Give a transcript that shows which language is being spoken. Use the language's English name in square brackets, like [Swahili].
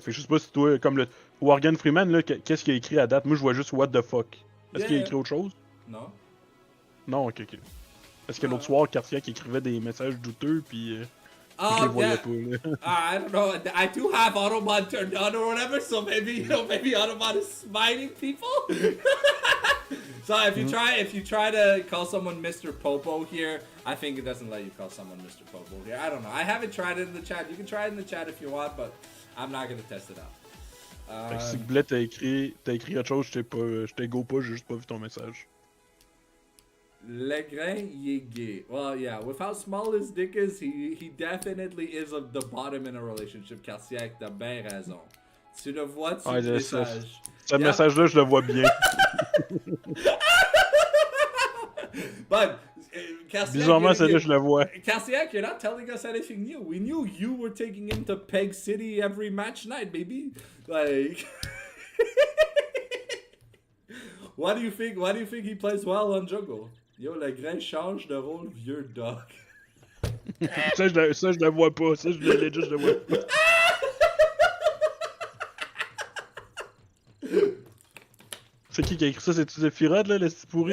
[French] Fait que je sais pas si toi, comme le Morgan Freeman, là, qu'est-ce qu'il a écrit à date? Moi, je vois juste [English] What the fuck. [French] Est-ce qu'il a écrit autre chose? Non. Non, ok. Est-ce que l'autre soir, Cartier écrivait des messages douteux, puis je les voyais pas, là. [English] I don't know. I do have Automod turned on or whatever, so maybe Automod is smiting people. So if you try to call someone Mr. Popo here, I think it doesn't let you call someone Mr. Popo here. I don't know. I haven't tried it in the chat. You can try it in the chat if you want, but I'm not gonna test it out. [French] Fait que si Bled t'as écrit autre chose, je t'ai go pas, j'ai juste pas vu ton message. Le grain, il est gay. [English] Well, yeah, with how small his dick is, he definitely is of the bottom in a relationship. [French] Carsiac, t'as bien raison. Tu le vois, tu le message. Ce message-là, je le vois bien. [English] But, [French] bizarrement, celle-là, je le vois. [English] Carsiac, you're not telling us anything new. We knew you were taking him to Peg City every match night, baby. Like... Why do you think he plays well on jungle? [French] Yo, le grain change de rôle, vieux dog. ça, je le vois pas. Ça, je le vois pas. C'est qui a écrit ça? C'est-tu Zephyrod, là, le petit pourri?